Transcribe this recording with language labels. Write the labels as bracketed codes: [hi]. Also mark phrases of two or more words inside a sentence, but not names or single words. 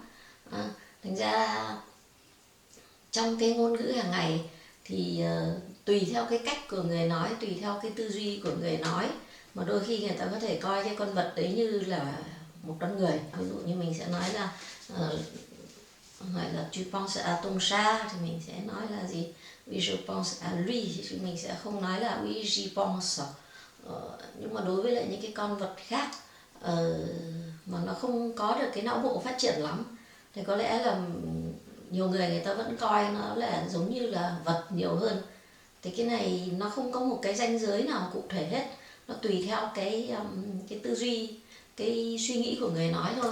[vi] Thành ra trong cái ngôn ngữ hàng ngày thì tùy theo cái cách của người nói, tùy theo cái tư duy của người nói, mà đôi khi người ta có thể coi cái con vật đấy như là một con người. Ví dụ như mình sẽ nói là gọi là [fr] tu penses à ton chat [vi] thì mình sẽ nói là gì? [fr] Oui je pense à lui, [vi] chứ mình sẽ không nói là [fr] oui j'y pense. [vi] Nhưng mà đối với lại những cái con vật khác mà nó không có được cái não bộ phát triển lắm thì có lẽ là nhiều người ta vẫn coi nó là giống như là vật nhiều hơn. Thì cái này nó không có một cái ranh giới nào cụ thể hết, nó tùy theo cái tư duy, cái suy nghĩ của người nói thôi.